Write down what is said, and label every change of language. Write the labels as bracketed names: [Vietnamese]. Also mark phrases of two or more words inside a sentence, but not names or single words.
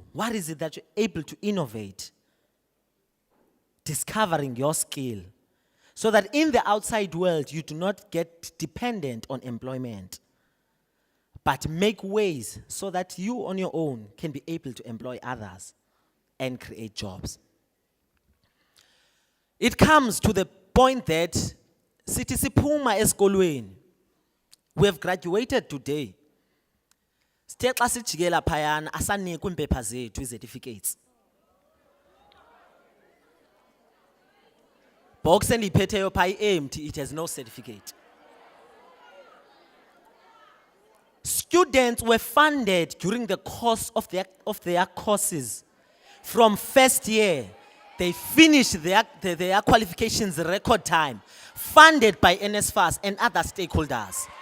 [English] What is it that you're able to innovate? Discovering your skill, so that in the outside world you do not get dependent on employment, but make ways so that you on your own can be able to employ others and create jobs. [Xhosa] It comes to the point that sithi siphuma esikolweni, [English] we have graduated today. [Xhosa] Sithe xa sijikela phayana asanikwa iimpepha zethu, certificates. [English] box [Xhosa] endiyiphetheyo phaa [English] empty, it has no certificate. Students were funded during the course of their courses. From first year, they finished their qualifications record time, funded by NSFAS and other stakeholders.